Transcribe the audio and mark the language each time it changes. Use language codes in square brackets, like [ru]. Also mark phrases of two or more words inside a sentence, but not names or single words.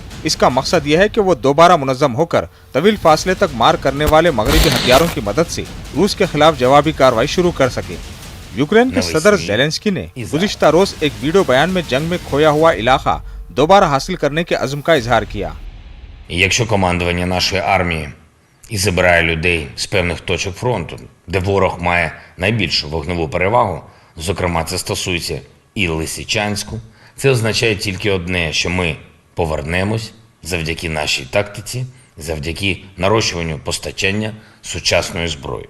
[ur] اس کا مقصد یہ ہے کہ وہ دوبارہ منظم ہو کر طویل فاصلے تک مار کرنے والے مغربی ہتھیاروں کی مدد سے روس کے خلاف جوابی کارروائی شروع کر سکیں۔ یوکرین کے صدر زیلنسکی نے گزشتہ روز ایک ویڈیو بیان میں جنگ میں کھویا ہوا علاقہ دوبارہ حاصل کرنے کے عزم کا اظہار کیا۔ [uk] Якщо командування нашої армії і забирає людей з певних точок фронту, де ворог має найбільшу вогневу перевагу, зокрема це стосується і Лисичанську, це означає тільки одне, що ми повернемось завдяки нашій тактиці, завдяки нарощуванню постачання сучасної зброї.